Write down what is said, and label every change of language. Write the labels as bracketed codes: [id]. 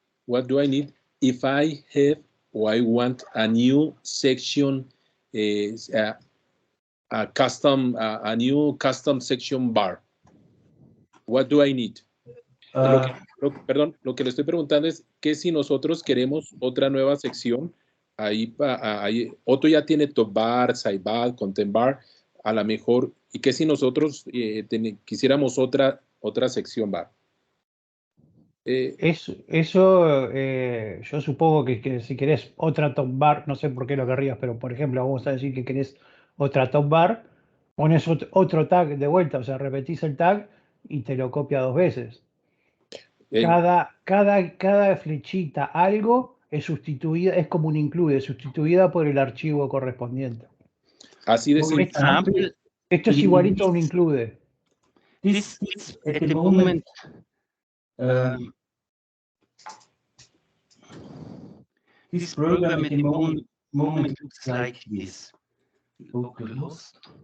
[en] What do I need if I have or I want a new section, a new custom section bar? What do I need? [es] Perdón, lo que le estoy preguntando es que si nosotros queremos otra nueva sección, ahí Otto ya tiene top bar, sidebar, content bar, a lo mejor, y que si nosotros quisiéramos otra sección bar. Yo supongo que si querés otra top bar, no sé por qué lo querrías, pero por ejemplo, vamos a decir que querés otra top bar, Pones otro tag de vuelta, o sea, repetís el tag y te lo copia 2 veces. Cada flechita, algo, es sustituida, es como un include, sustituida por el archivo correspondiente. Así de [en] For [es] simple. [en] example, [es] Esto es igualito a un include. [en] this at the moment this program at the moment looks like this. Localhost.